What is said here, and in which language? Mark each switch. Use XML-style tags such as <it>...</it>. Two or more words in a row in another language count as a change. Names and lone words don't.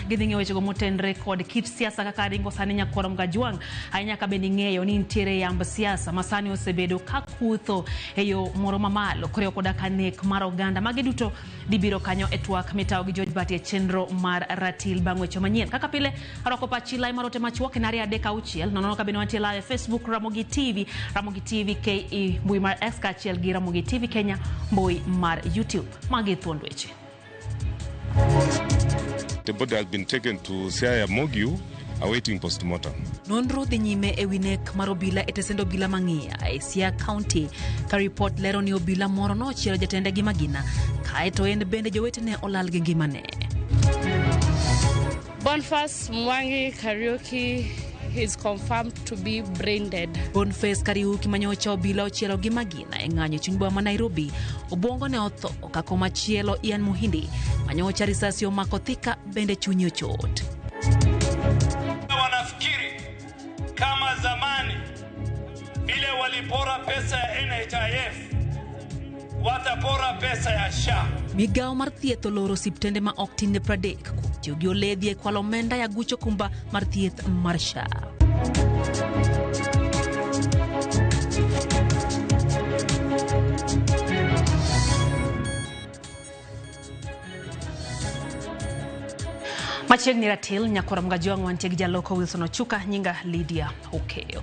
<luo>gidhi ng'eyo weche go motenre kod kit siasa kaka ringo sani nyakoram ga juang ahinya ka bende ng'eyo ni nitiere yamb siasa masani osebedo kakutho e yo moro mamalo koreo koda kanek mar oganda magi duto dibiro kanyo e twak mitao gi George Bati e chenro mar ratil bang' weche manyien kaka pile arwako pachi lai marote machuok e nari adek auchiel nono ka bende wantie live Facebook Ramogi TV KE mbui mar X chiel gi Ramogi TV Kenya mbui mar YouTube magi thuond weche.</luo> <en>The body has been taken to Ramogi awaiting postmortem.</en> <luo>Nonro dhi nyime e winek mar obila e tesendo obila mang'ia e Siaya County ka report lero ni obila moro nochielo jatende gi magina kaeto en bende jowetene olal gi ngimane.</luo> <en>Boniface Mwangi Kariuki is confirmed to be brain dead.</en> <luo>Boniface Kariuki manyocha obila ochielo gi magina e ng'anyo chuny boma ma Nairobi obwongo ne otho kako machielo Ian Muhindi manyocha risasi omako thika bende chunye ochot.</luo> <sw>Wanafikiri kama zamani vile walipora pesa ya NHIF watapora pesa ya SHA.</sw> <luo>Migao mar thieth oloro siptende ma ok tin ne 30 kutiyo gi oledhi e kwalo omenda ya gucho kumba mar thieth mar SHA. Machiegni ratil nyakoram ga juang wantie gi jaloko Wilson Ochuka nyinga Lydia Okeyo.</luo>